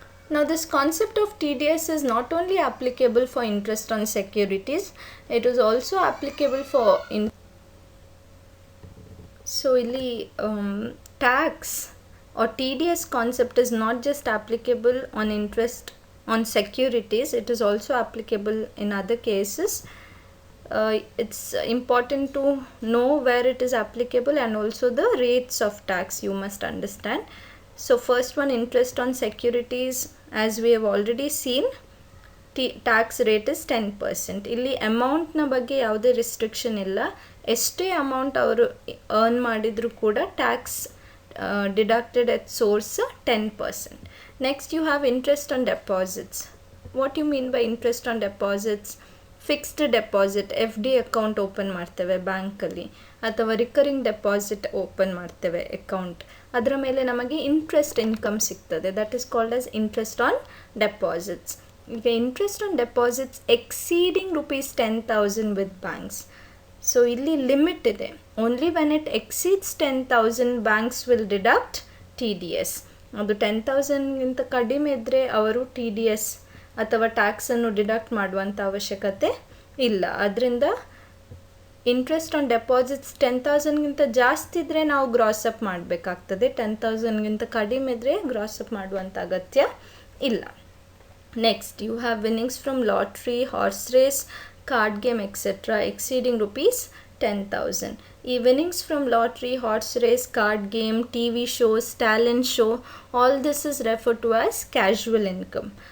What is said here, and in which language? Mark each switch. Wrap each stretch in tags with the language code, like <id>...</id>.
<en>Now this concept of TDS is not only applicable for interest on securities, it is also applicable for so ಇಲ್ಲಿ tax or TDS concept is not just applicable on interest on securities, it is also applicable in other cases. it's important to know where it is applicable, and also the rates of tax you must understand. So first one, interest on securities, as we have already seen, tax rate is 10%.</en> <kn>ಇಲ್ಲಿ ಅಮೌಂಟ್ನ ಬಗ್ಗೆ ಯಾವುದೇ restriction ಇಲ್ಲ. ಎಷ್ಟೇ amount ಅವರು earn ಮಾಡಿದರೂ ಕೂಡ tax deducted at source 10%.</kn> <en>Next you have interest on deposits. What you mean by interest on deposits?</en> <kn>Fixed deposit, F D account open ಮಾಡ್ತೇವೆ ಬ್ಯಾಂಕಲ್ಲಿ, ಅಥವಾ ರಿಕರಿಂಗ್ ಡೆಪಾಸಿಟ್ ಓಪನ್ ಮಾಡ್ತೇವೆ ಅಕೌಂಟ್, ಅದರ ಮೇಲೆ ನಮಗೆ ಇಂಟ್ರೆಸ್ಟ್ ಇನ್ಕಮ್ ಸಿಗ್ತದೆ.</kn> <en>That is called as interest on deposits. ಈಗ interest on deposits exceeding ₹10,000 with banks. So</en> <kn>ಇಲ್ಲಿ ಲಿಮಿಟ್ ಇದೆ.</kn> <en>Only when it exceeds 10,000 banks will deduct TDS.</en> <kn>ಅದು 10,000ಗಿಂತ ಕಡಿಮೆ ಇದ್ದರೆ ಅವರು TDS ಅಥವಾ ಟ್ಯಾಕ್ಸನ್ನು ಡಿಡಕ್ಟ್ ಮಾಡುವಂಥ ಅವಶ್ಯಕತೆ ಇಲ್ಲ. ಅದರಿಂದ ಇಂಟ್ರೆಸ್ಟ್ ಆನ್ ಡೆಪಾಸಿಟ್ಸ್ 10,000ಗಿಂತ ಜಾಸ್ತಿ ಇದ್ದರೆ ನಾವು ಗ್ರಾಸ್ ಅಪ್ ಮಾಡಬೇಕಾಗ್ತದೆ. 10,000ಗಿಂತ ಕಡಿಮೆ ಇದ್ದರೆ ಗ್ರಾಸ್ ಅಪ್ ಮಾಡುವಂಥ ಅಗತ್ಯ ಇಲ್ಲ.</kn> <en>Next, you have winnings from lottery, horse race, card game, etc. exceeding ₹10,000. ಈ winnings from lottery, horse race, card game, TV shows, talent show, all this is referred to as casual income.</en>